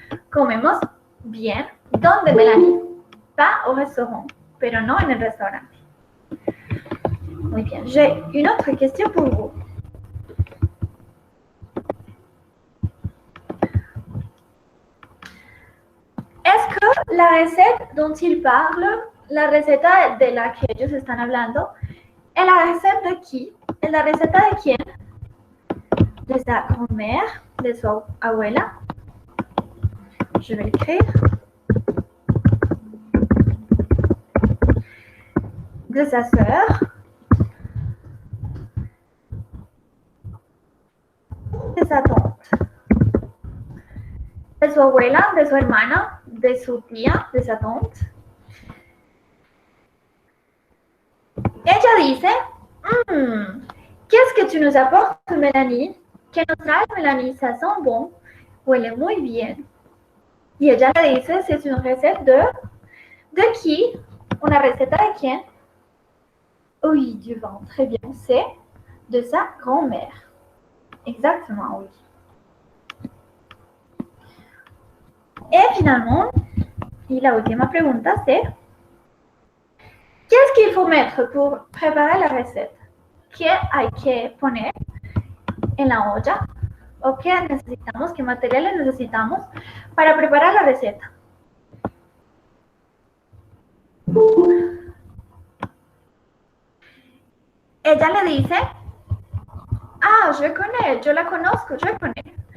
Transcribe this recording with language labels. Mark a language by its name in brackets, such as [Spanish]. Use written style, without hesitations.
[Spanish] Comemos bien donde Mélanie. [French] Pas au restaurant, [Spanish] pero no en el restaurante. Muy bien, [French] j'ai une autre question pour vous. Est-ce que la recette dont ils parlent, [Spanish] la receta de la que ellos están hablando, es la receta de qui? ¿Es la receta de quién? [French] De sa grand-mère, [Spanish] de su abuela. [French] Je vais l'écrire. De sa sœur. De sa tante. [Spanish] De su abuela, de su hermana, de su tía, [French] de sa tante. [Spanish] Ella dice, [French] qu'est-ce que tu nous apportes, Mélanie? [Spanish] ¿Qué nos traes, Mélanie? [French] Ça sent bon. [Spanish] Huele muy bien. Y ella le dice, [French] c'est une recette de qui? [Spanish] Una receta de quién? [French] Oui, du vin. Très bien. C'est de sa grand-mère. Exactement, oui. Et finalement, [Spanish] y la última pregunta [French] c'est, qu'est-ce qu'il faut mettre pour préparer la recette? [Spanish] ¿Qué hay que poner en la olla? ¿O qué necesitamos? ¿Qué materiales necesitamos para preparar la receta? Ella le dice [French] Ah, je connais, [Spanish] yo la conozco, [French] je connais.